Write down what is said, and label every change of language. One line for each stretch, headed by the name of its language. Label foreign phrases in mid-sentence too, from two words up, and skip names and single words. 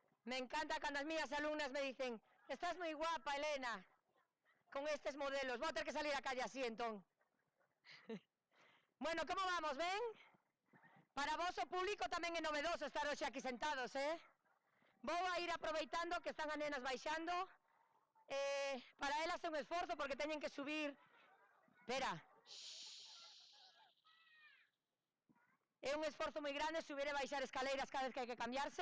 Spanish: Me encanta cuando las mías alumnas me dicen, estás muy guapa, Elena, con estos modelos. Voy a tener que salir a calle así, entonces. Bueno, ¿cómo vamos, ven?
Galician: Para vos o público tamén é novedoso estar hoxe aquí sentados, Vou a ir aproveitando que están as nenas baixando. Para elas é un esforzo porque teñen que subir... Espera. É un esforzo moi grande subir e baixar escaleiras cada vez que hai que cambiarse.